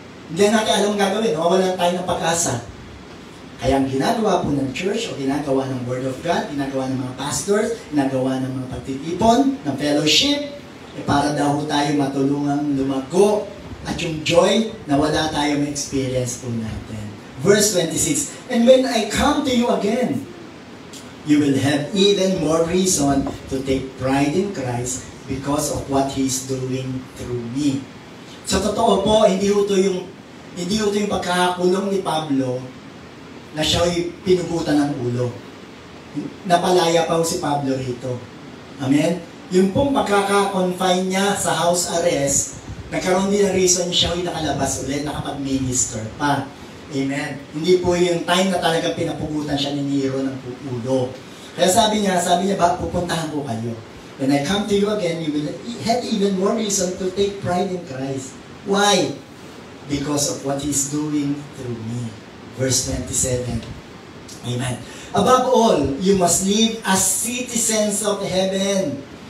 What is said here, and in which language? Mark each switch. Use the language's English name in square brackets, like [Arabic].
[Filipino] Hindi natin alam ang gagawin, nawawalan tayo ng pag-asa. Kaya ang ginagawa po ng church o ginagawa ng Word of God, ginagawa ng mga pastors, ginagawa ng mga pagtitipon, ng fellowship, para daw tayo matulungang lumago at yung joy na wala tayo ma-experience po natin. [English] Verse 26, and when I come to you again, you will have even more reason to take pride in Christ because of what He's doing through me. [Filipino] Sa totoo po, hindi ito yung pagkakakulong ni Pablo na siya'y pinugutan ng ulo. Napalaya pa si Pablo rito. Amen? Yung pong pagkaka-confine niya sa house arrest, nagkaroon din ng reason siya'y nakalabas ulit, nakapag-minister pa. Amen? Hindi po yung time na talaga pinapugutan siya ni Nero ng ulo. Kaya sabi niya, pupuntahan ko kayo. [English] When I come to you again, you will have even more reason to take pride in Christ. Why? Because of what He's doing through me. Verse 27. Amen. Above all, you must live as citizens of heaven.